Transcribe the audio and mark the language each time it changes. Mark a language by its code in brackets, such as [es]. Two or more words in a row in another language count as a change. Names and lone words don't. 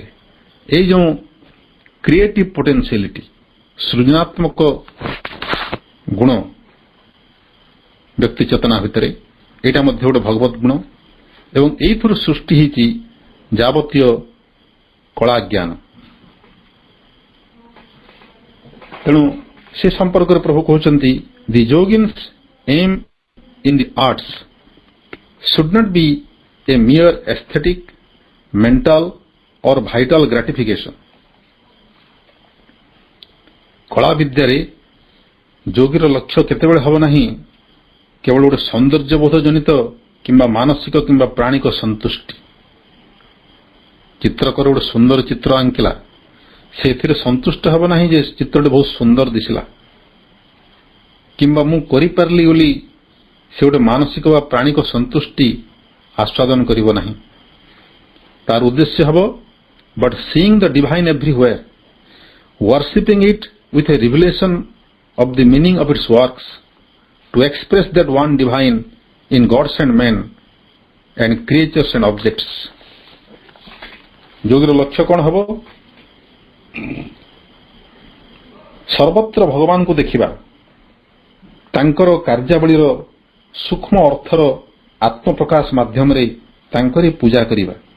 [or] ଏଇ ଯେଉଁ [en] creative potentiality, [or] ସୃଜନାତ୍ମକ ଗୁଣ ବ୍ୟକ୍ତି ଚେତନା ଭିତରେ, ଏଇଟା ମଧ୍ୟ ଗୋଟେ ଭଗବତ ଗୁଣ ଏବଂ ଏଇଥିରୁ ସୃଷ୍ଟି ହେଇଛି ଯାବତୀୟ କଳା ଜ୍ଞାନ। ତେଣୁ ସେ ସମ୍ପର୍କରେ ପ୍ରଭୁ କହୁଛନ୍ତି, [en] the yogin's aim in the arts should not be a mere aesthetic, mental or vital gratification. [or] କଳା ବିଦ୍ୟାରେ ଯୋଗୀର ଲକ୍ଷ୍ୟ କେତେବେଳେ ହେବ ନାହିଁ କେବଳ ଗୋଟେ ସୌନ୍ଦର୍ଯ୍ୟବୋଧ ଜନିତ କିମ୍ବା ମାନସିକ କିମ୍ବା ପ୍ରାଣିକ ସନ୍ତୁଷ୍ଟି। ଚିତ୍ରକର ଗୋଟେ ସୁନ୍ଦର ଚିତ୍ର ଆଙ୍କିଲା, ସେଥିରେ ସନ୍ତୁଷ୍ଟ ହେବ ନାହିଁ ଯେ ଚିତ୍ରଟି ବହୁତ ସୁନ୍ଦର ଦିଶିଲା, କିମ୍ବା ମୁଁ କରିପାରିଲି ବୋଲି ସେ ଗୋଟେ ମାନସିକ ବା ପ୍ରାଣିକ ସନ୍ତୁଷ୍ଟି ଆସ୍ୱାଦନ କରିବ ନାହିଁ। ତାର ଉଦ୍ଦେଶ୍ୟ ହେବ [en] but seeing the Divine everywhere, worshipping it with a revelation of the meaning of its works, to express that one divine in gods and men and creatures and objects. [or] ଯୋଗୀର ଲକ୍ଷ୍ୟ କ'ଣ ହେବ? ସର୍ବତ୍ର ଭଗବାନଙ୍କୁ ଦେଖିବା, ତାଙ୍କର କାର୍ଯ୍ୟାବଳୀର ସୂକ୍ଷ୍ମ ଅର୍ଥର ଆତ୍ମପ୍ରକାଶ ମାଧ୍ୟମରେ ତାଙ୍କରି ପୂଜା କରିବା।